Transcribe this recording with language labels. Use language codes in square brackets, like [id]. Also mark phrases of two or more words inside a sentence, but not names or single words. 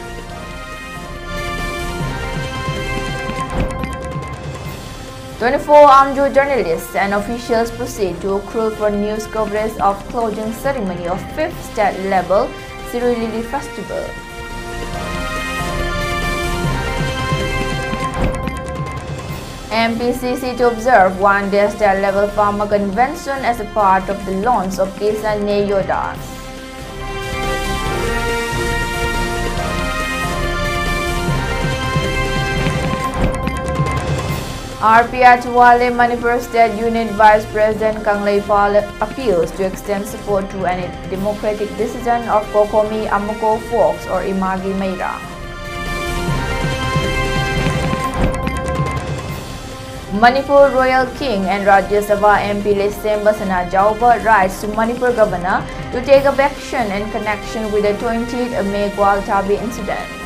[en] "24 armed journalists and officials proceed to accrue for news coverage of closing ceremony of 5th state level Siri Lily Festival. MPCC to observe one-day state-level farmer convention as a part of the launch of Kisan Yodas. RPR Tuwale Manipur State Unit Vice President Kanglei Pal appeals to extend support to any democratic decision of Kokomi Amuko folks or Imagi Meira. Manipur Royal King and Rajya Sabha MP Lesem Basana Jauba writes to Manipur Governor to take up action in connection with the 20th May Gwaltabi incident.